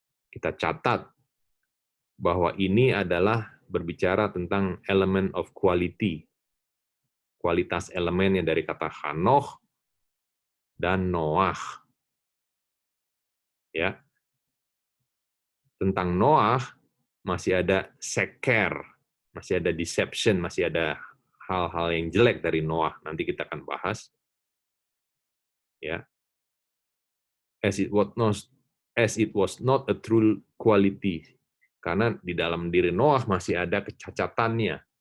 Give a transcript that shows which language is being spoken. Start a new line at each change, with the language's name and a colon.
Indonesian: Kita catat bahwa ini adalah berbicara tentang
English: element of quality,
Indonesian: kualitas elemen yang dari kata Hanoch dan Noah. Ya. Tentang Noah masih ada seker, masih ada deception, masih ada hal-hal yang jelek dari Noah. Nanti kita akan bahas. Ya.
English: As it was not a true quality.
Indonesian: Karena di dalam diri Noah masih ada kecacatannya.